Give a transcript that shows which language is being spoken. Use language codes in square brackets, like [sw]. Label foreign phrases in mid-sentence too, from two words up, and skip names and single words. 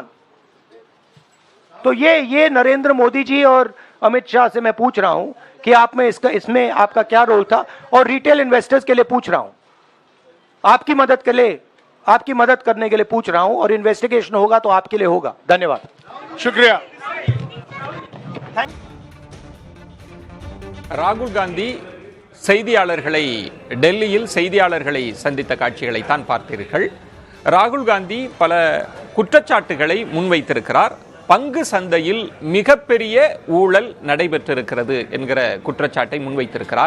[hi] तो ये नरेंद्र मोदी जी और अमित शाह से मैं पूछ रहा हूं कि आप में इसमें आपका क्या रोल था, और [en] retail investors [hi] के लिए पूछ रहा हूं, आपकी मदद के लिए, आपकी मदद करने के लिए पूछ रहा हूं, और इन्वेस्टिगेशन होगा तो आपके लिए होगा। धन्यवाद, शुक्रिया। [ta] ராகுல் காந்தி செய்தியாளர்களை டெல்லியில் செய்தியாளர்களை சந்தித்த காட்சிகளை தான் பார்த்தீர்கள். ராகுல் காந்தி பல குற்றச்சாட்டுகளை முன்வைத்திருக்கிறார். பங்கு சந்தையில் மிகப்பெரிய ஊழல் நடைபெற்றிருக்கிறது என்கிற குற்றச்சாட்டை முன்வைத்திருக்கிறார்.